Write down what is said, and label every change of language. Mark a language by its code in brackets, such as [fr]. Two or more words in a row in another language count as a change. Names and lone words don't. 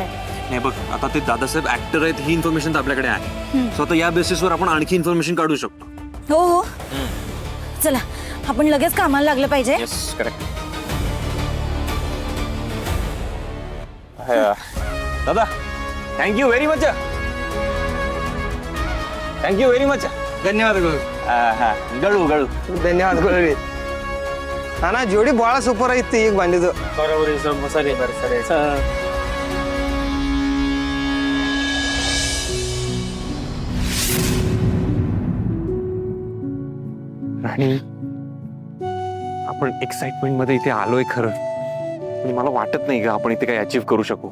[mr] नाही बघ, आता ते दादासाहेब ऍक्टर आहेत ही इन्फॉर्मेशन तर आपल्याकडे आहे. सो आता या बेसिसवर आपण आणखी इन्फॉर्मेशन काढू शकतो. हो चला आपण लगेच कामाला लागलं पाहिजे. येस करेक्ट. दादा [en] thank you very much. thank you very much. [kn] ಧನ್ಯವಾದ ಗುರು. [mr] गळू गळू. [kn] ಧನ್ಯವಾದ ಗುರು. ಅಣ್ಣ ಜೋಡಿ ಭಾಳ ಸೂಪರ್ ಆಗಿತ್ತು ಈಗ ಬಂದಿದ್ದು. [mr] बरोबर सरी सरी. राणी आपण एक्साइटमेंट मध्ये इथे आलोय खरं, पण मला वाटत नाही का आपण इथे काही अचीव्ह करू शकू.